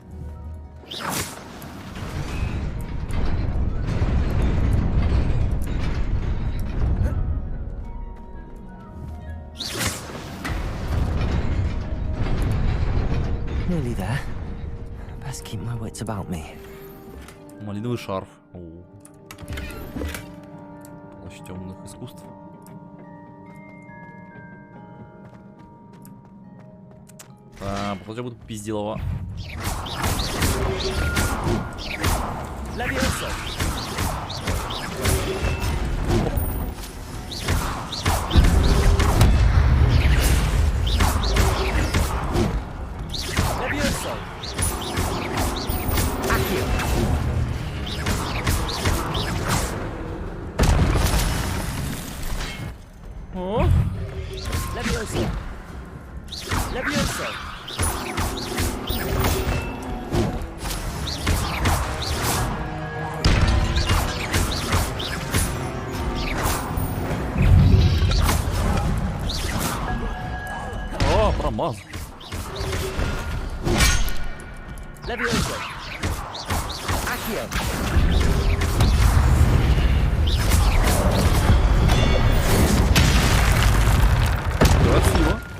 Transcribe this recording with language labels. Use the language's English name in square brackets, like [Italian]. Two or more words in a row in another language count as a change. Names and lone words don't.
[English] Nearly there. Best keep my wits about me. [Russian] Малиновый шарф. Плащ темных искусств. Походу я буду пизделова. [Latin] Levioso. Levioso. Accio. Oh. Levioso. Levioso. [Russian] О, промазал. [Latin] Levioso. Accio. [Russian] Красиво.